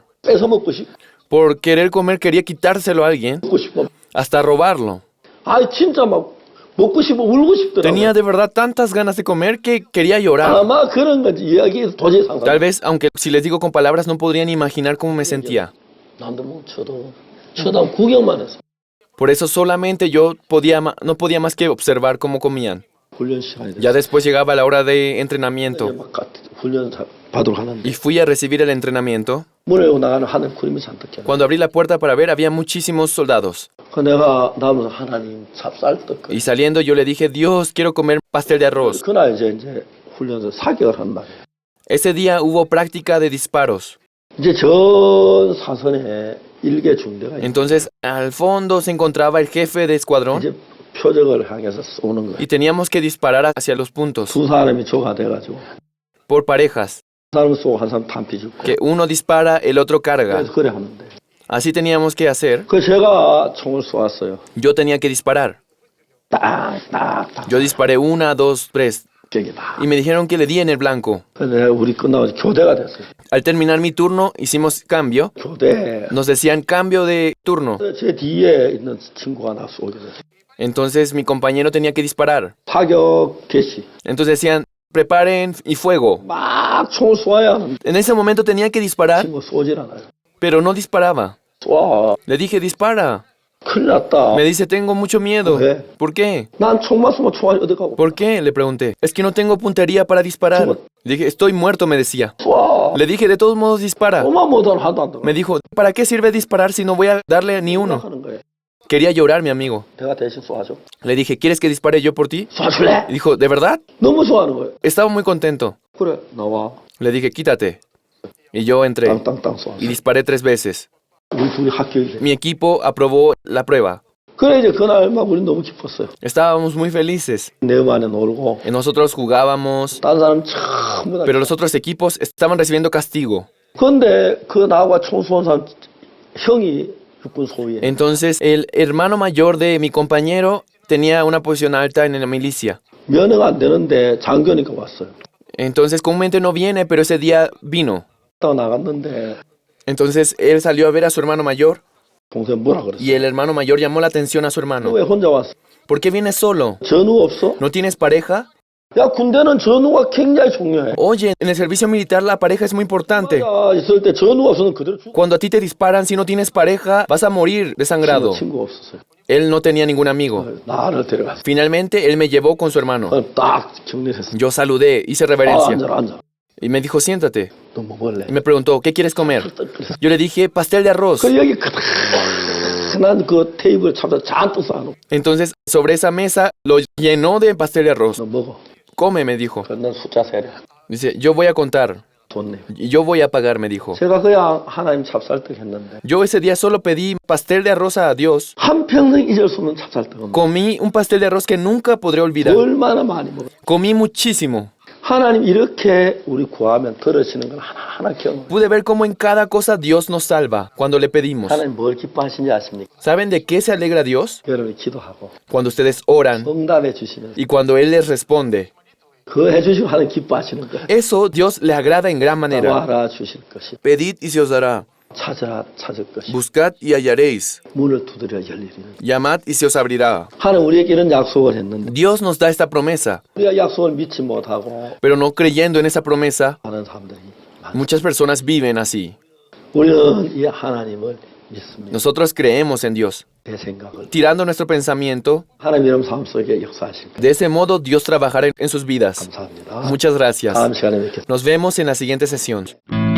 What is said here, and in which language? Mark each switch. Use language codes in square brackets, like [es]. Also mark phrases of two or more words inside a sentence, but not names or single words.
[ko] 뺏어 먹고 싶고 [es] Por querer comer quería quitárselo a alguien, [ko] 싶어. [es] hasta robarlo. [ko] 아 진짜 막 먹고 싶어 울고 싶더라고. [es] Tenía de verdad tantas ganas de comer que quería llorar. [ko] 아마 그런 건지 이야기해서 도저히 상상. [es] Tal vez, aunque si les digo con palabras, no podrían imaginar cómo me sentía. [ko] 남도 못 쳐다보고 구경만 해서. [es] Por eso solamente yo no podía más que observar cómo comían. [ko] 훈련 시간이 됐어. [es] Ya después llegaba la hora de entrenamiento [ko] 훈련 받으러 가는데 [es] y fui a recibir el entrenamiento. [ko] 문을 열고 나가는 하늘 구름이 잔뜩 껴. [es] Cuando abrí la puerta para ver, había muchísimos soldados. [ko] 그 내가 나오면서 하나님 찹쌀떡. [es] Y saliendo yo le dije, Dios, quiero comer pastel de arroz. [ko] 그날 이제 훈련소 사격을 한 말이에요. [es] Ese día hubo práctica de disparos. [ko] 이제 전 사선에 일개 중대가 있어요. [es] Entonces, al fondo se encontraba el jefe de escuadrón [ko] 이제 표적을 향해서 쏘는 거예요. [es] y teníamos que disparar hacia los puntos [ko] 두 사람이 조가 돼가지고 [es] por parejas, [ko] 한 사람 쏘고 한 사람 탄피 죽고. [es] que uno dispara, el otro carga. [ko] 그래서 그래 하면 돼. [es] Así teníamos que hacer. [ko] 그 제가 총을 쏘았어요. [es] Yo tenía que disparar. [ko] 딱딱딱. [es] Yo disparé 1, 2, 3 [ko] 저기다. [es] y me dijeron que le di en el blanco. [ko] 근데 우리 끝나고 교대가 됐어요. [es] Al terminar mi turno, hicimos cambio. [ko] 교대. [es] Nos decían cambio de turno. [ko] 제 뒤에 있는 친구가 나 쏘게 됐어요. [es] Entonces mi compañero tenía que disparar. [ko] 사격 개시. [es] Entonces decían, preparen y fuego. [ko] 막 총을 쏘아야 하는데 [es] En ese momento tenía que disparar, [ko] 친구 쏘질 않아요. [es] pero no disparaba. [ko] 쏘아. [es] Le dije, dispara. [ko] 큰일 났다. [es] Me dice, tengo mucho miedo. ¿Qué? ¿Por qué? [ko] 난 총만 쏘면 총알이 어디 가고. [es] ¿Por qué? Le pregunté. Es que no tengo puntería para disparar. Le dije, estoy muerto, me decía. [ko] 쏘아. [es] Le dije, de todos modos dispara. [ko] 오만 못하면 하도 안 들어. [es] Me dijo, ¿para qué sirve disparar si no voy a darle ni uno? [ko] 하는 거예요. [es] Quería llorar, mi amigo. [ko] 내가 대신 쏘아줘. [es] Le dije, ¿quieres que dispare yo por ti? [ko] 쏘아줄래? [es] Y dijo, ¿de verdad? [ko] 너무 좋아하는 거예요. [es] Estaba muy contento. [ko] 그래 나와. [es] Le dije, quítate. Y yo entré [ko] 땅땅땅 쏘았어. [es] y disparé 3 veces. [ko] 우리 둘이 합격이 돼. [es] Mi equipo aprobó la prueba. [ko] 그래 이제 그날 막 우리 너무 기뻤어요. [es] Estábamos muy felices. [ko] 내 반에 놀고 [es] Y nosotros jugábamos, [ko] 다른 사람 전부 다. [es] pero los otros equipos estaban recibiendo castigo. [ko] 그런데 그 나하고 총 쏜 사람 형이 육군 소위에. [es] Entonces, el hermano mayor de mi compañero tenía una posición alta en la milicia. [ko] 면허가 안 되는데 장교니까 왔어요. [es] Entonces, comúnmente no viene, pero ese día vino. [ko] 갔다가 나갔는데 [es] Entonces, él salió a ver a su hermano mayor [ko] 동생 뭐라 그랬어? [es] y el hermano mayor llamó la atención a su hermano. [ko] 왜 혼자 왔어? [es] ¿Por qué vienes solo? [ko] 전우 없어? [es] ¿No tienes pareja? [ko] 야 군대는 전우가 굉장히 중요해. [es] Oye, en el servicio militar la pareja es muy importante. [ko] 야, 있을 때 전우가 없으면 그대로 죽어. [es] Cuando a ti te disparan, si no tienes pareja, vas a morir desangrado. [ko] 친구 없었어요. [es] Él no tenía ningún amigo. [ko] 나를 데려갔어. [es] Finalmente, él me llevó con su hermano. [ko] 딱 격리했어. [es] Yo saludé, hice 아, reverencia. [ko] 앉아. [es] Y me dijo, siéntate. [ko] 너 뭐 먹을래? [es] Y me preguntó, ¿qué quieres comer? Yo le dije, pastel de arroz. [ko] 그 여기 크다란 그 테이블 잡다 잔뜩 쌓아놓고 [es] Entonces, sobre esa mesa, lo llenó de pastel de arroz. [ko] 너 먹어. [es] Come, me dijo. [ko] 그난 숫자 세래. [es] Dice, yo voy a contar. [ko] 돈 내. [es] Y yo voy a pagar, me dijo. [ko] 제가 그냥 하나님 찹쌀떡 했는데 [es] Yo ese día solo pedí pastel de arroz a Dios. [ko] 한평생 잊을 수 없는 찹쌀떡은 [es] Comí un pastel de arroz que nunca podré olvidar. [ko] 얼마나 많이 먹어. [es] Comí muchísimo. [ko] 하나님 이렇게 우리 구하면 들으시는 걸 하나하나 경험. [es] Pude ver cómo en cada cosa Dios nos salva cuando le pedimos. [ko] 하나님 뭘 기뻐하시는지 아십니까? [es] ¿Saben de qué se alegra Dios? [ko] 여러분이 기도하고 [es] Cuando ustedes oran [ko] 응답해 주시면서 [es] y cuando Él les responde. [ko] 그 해주시고 하나님 기뻐하시는 거. [es] Eso Dios le agrada en gran manera. [ko] 구하라 주실 것이. [es] Pedid y se os dará. [ko] 찾으라 찾을 것이. [es] Buscad y hallaréis. [ko] 문을 두드려 열리리니. [es] Llamad y se os abrirá. [ko] 하나님 우리에게 이런 약속을 했는데 [es] Dios nos da esta promesa, [ko] 우리가 약속을 믿지 못하고 [es] pero no creyendo en esa promesa, [ko] 하는 사람들이 많아. [es] muchas personas viven así. [ko] 우리는 이 하나님을 믿습니다. [es] Nosotros creemos en Dios. [ko] 내 생각을 [es] Tirando nuestro pensamiento, [ko] 하나님 이런 삶 속에 역사하실 것 [es] de ese modo Dios trabajará en sus vidas. [ko] 감사합니다. [es] Muchas gracias. [ko] 다음 시간에 뵙겠습니다. [es] Nos vemos en la siguiente sesión.